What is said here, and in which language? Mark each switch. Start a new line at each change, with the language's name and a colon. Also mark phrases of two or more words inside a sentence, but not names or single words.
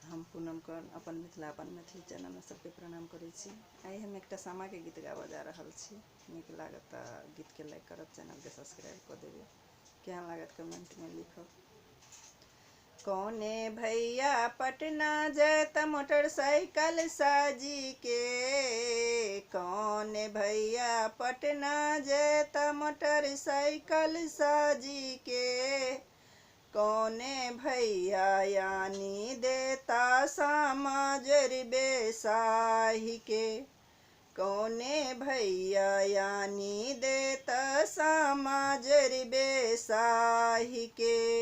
Maithili: पूनम कौर अपन मिथिला अपन मैथिली चैनल में सबके प्रणाम करै छी। आई हम एक सामा के गीत गाबऽ जा रहल छी। नीक लागत गीत के लाइक करब, चैनल के सब्सक्राइब कर देबे। केहन लागत कमेंट में लिखब। कौने भैया पटना जैत मोटरसाइकिल साजी के, कौने भैया पटना जैत मोटरसाइकिल साजी के, कौने भैया यानी देता सामा जरबे साही के, कौने भैया यानी देता सामा जरबे साही के।